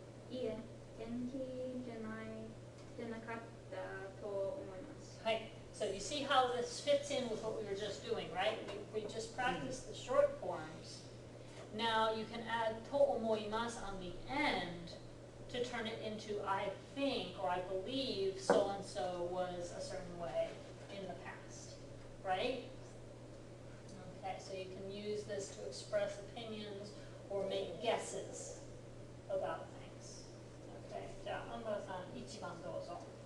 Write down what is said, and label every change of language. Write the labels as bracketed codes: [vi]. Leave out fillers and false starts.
[ja] いいえ、元気じゃなかったと思います。はい。 [en] So you see how this fits in with what we were just doing, right? We just practiced the short forms. Now you can add to omoimasu on the end to turn it into I think or I believe so and so was a certain way in the past, right? Okay, so you can use this to express opinions or make guesses about things. [ja] Okay, じゃあ、安原さん、1番どうぞ。